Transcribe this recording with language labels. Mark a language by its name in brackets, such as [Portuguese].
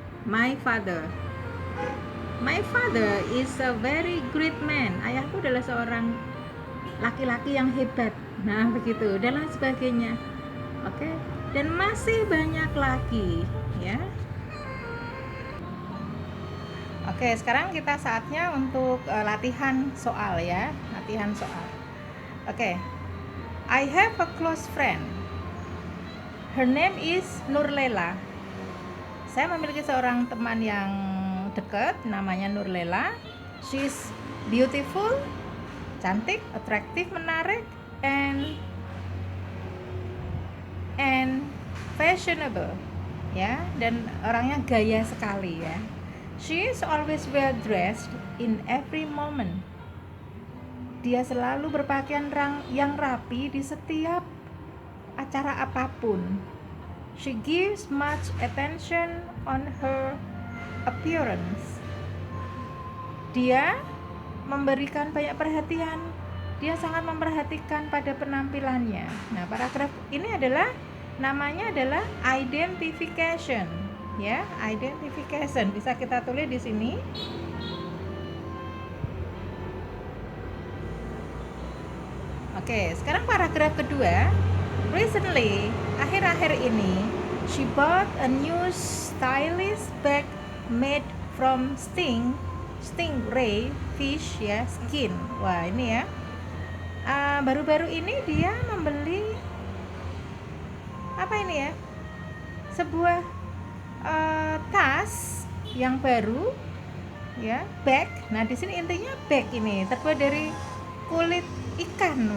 [English] My father is a very great man. [Indonesian] Ayahku adalah seorang laki-laki yang hebat. Nah, begitu dan lain sebagainya. Dan masih banyak lagi, ya. Sekarang kita saatnya untuk latihan soal ya. [English] I have a close friend. Her name is Nurlela. [Indonesian] Saya memiliki seorang teman yang dekat, namanya Nurlela. [English] She's beautiful, [Indonesian] cantik, atraktif, menarik, [English] and fashionable, [Indonesian] ya, dan orangnya gaya sekali ya. [English] She is always well dressed in every moment. [Indonesian] Dia selalu berpakaian yang rapi di setiap acara apapun. [English] She gives much attention on her appearance. [Indonesian] Dia memberikan banyak perhatian. Dia sangat memperhatikan pada penampilannya. Nah, paragraf ini namanya adalah identification, ya, identification. Bisa kita tulis di sini. Sekarang paragraf kedua. [English] Recently, [Indonesian] akhir-akhir ini, [English] she bought a new stylish bag made from stingray fish ya, skin. [Indonesian] Wah, ini ya. Baru-baru ini dia membeli apa ini ya? Sebuah tas yang baru ya, bag. Nah, di sini intinya bag ini terbuat dari kulit ikan.